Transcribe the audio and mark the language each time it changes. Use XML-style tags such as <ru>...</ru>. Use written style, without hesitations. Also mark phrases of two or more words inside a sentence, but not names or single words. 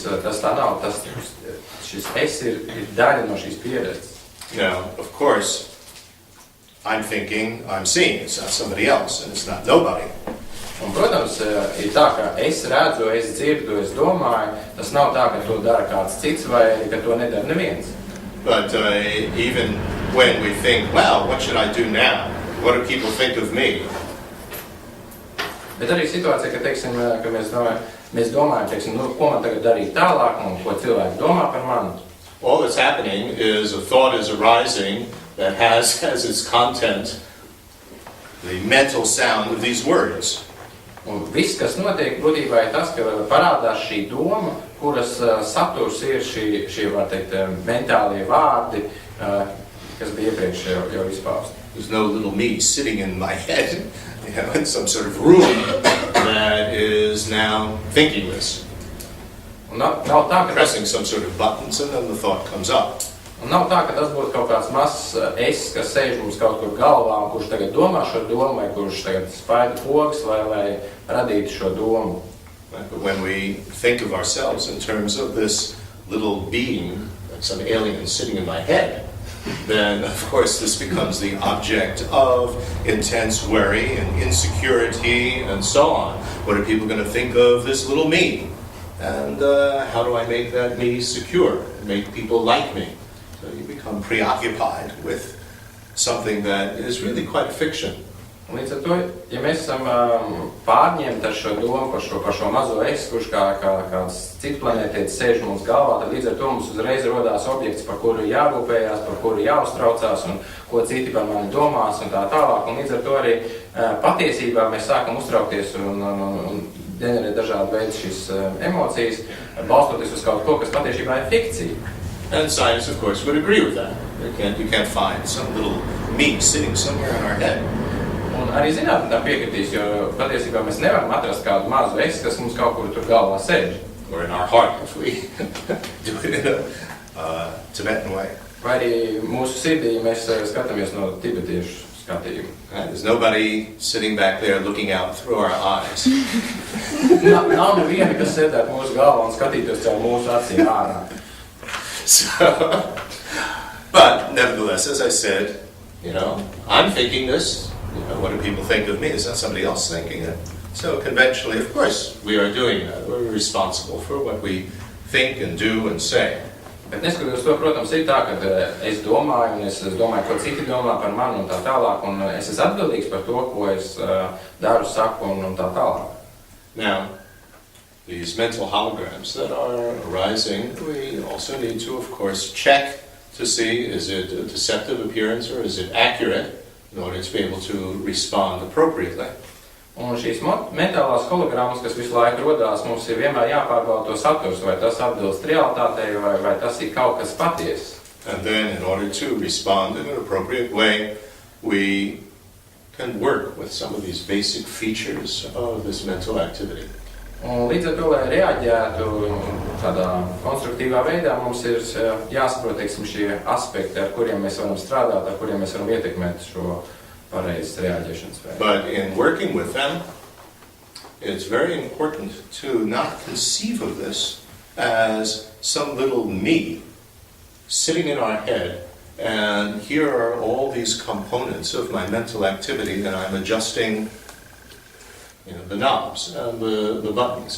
<lv>Tas tā nav. Šis es ir daļa no šīs pieredzes.</lv> <en>Now, of course, I'm thinking, I'm seeing. It's not somebody else, and it's not nobody.</en> <lv>Un, protams, ir tā, ka es redzu, es dzirdu, es domāju. Tas nav tā, ka to dara kāds cits vai ka to nedara neviens.</lv> <en>But even when we think, wow, what should I do now? What do people think of me?</en> <lv>Bet arī situācija, ka, teiksim, ka mēs domājam, teiksim, ko man tagad darīt tālāk un ko cilvēki domā par mani.</lv> <en>All that's happening is a thought is arising that has as its content the mental sound of these words.</en> <lv>Un viss, kas notiek, būtībā ir tas, ka parādās šī doma, kuras saturs ir šie var teikt, mentālie vārdi, kas bija iepriekš jau izpausti.</lv> <en>There's no little me sitting in my head, in some sort of room that is now thinking this.</en> <lv>Un nav tā, ka</lv> <en>Pressing some sort of buttons and then the thought comes up.</en> <lv>Un nav tā, ka tas būtu kaut kāds mazs es, kas sēž mums kaut kur galvā, un kurš tagad domā šo domu, vai kurš tagad spaida pogas, lai radītu šo domu.</lv> <en>But when we think of ourselves in terms of this little being, like some alien sitting in my head, then of course this becomes the object of intense worry and insecurity and so on. What are people going to think of this little me? And how do I make that me secure, make people like me? So you become preoccupied with something that is really quite fiction.</en> <lv>Līdz ar to, ja mēs esam pārņemti ar šo domu par šo mazo es, kurš kāds cits planētietis sēž mums galvā, tad līdz ar to mums uzreiz rodās objekts, par kuru jārūpējās, par kuru jāuztraucās un ko citi par mani domās un tā tālāk. Un līdz ar to arī patiesībā mēs sākam uztraukties un ģenerēt dažādu veidu šīs emocijas, balstoties uz kaut ko, kas patiesībā ir fikcija.</lv> <en>And science, of course, would agree with that. You can't find some little me sitting somewhere in our head.</en> <lv>Un arī zinātnē tā piekritīs, jo patiesībā mēs nevaram atrast kādu mazu es, kas mums kaut kur tur galvā sēž.</lv> <en>Or in our heart, if we do it in a Tibetan way.</en> <lv>Vai arī mūsu sirdī, ja mēs skatāmies no tibetiešu skatījuma.</lv> <en>There's nobody sitting back there looking out through our eyes.</en> <lv>Nav neviena, kas sēdētu mūsu galvā un skatītos caur mūsu acīm ārā.</lv> <en>But nevertheless, as I said, I'm thinking this. What do people think of me? Is that somebody else thinking it? So conventionally, of course, we are doing that. We're responsible for what we think and do and say.</en> <lv>Bet neskatoties to, protams, ir tā, ka es domāju, un es domāju, ko citi domā par mani un tā tālāk, un es esmu atbildīgs par to, ko es daru, saku un tā tālāk.</lv> <en>Now, these mental holograms that are arising, we also need to, of course, check to see, is it a deceptive appearance or is it accurate in order to be able to respond appropriately.</en> <lv>Un šīs mentālās hologrammas, kas visu laiku rodās, mums ir vienmēr jāpārbauda to saturs, vai tas atbilst realitātei, vai tas ir kaut kas patiess.</lv> <en>And then, in order to respond in an appropriate way, we can work with some of these basic features of this mental activity.</en> <lv>Un līdz ar to, lai reaģētu tādā konstruktīvā veidā, mums ir jāsaprot, šie aspekti, ar kuriem mēs varam strādāt, ar kuriem mēs varam ietekmēt šo pareizes reaģēšanas veidu.</lv> <en>But in working with them, it's very important to not conceive of this as some little me sitting in our head, and here are all these components of my mental activity, and I'm adjusting the knobs and the buttons.</en>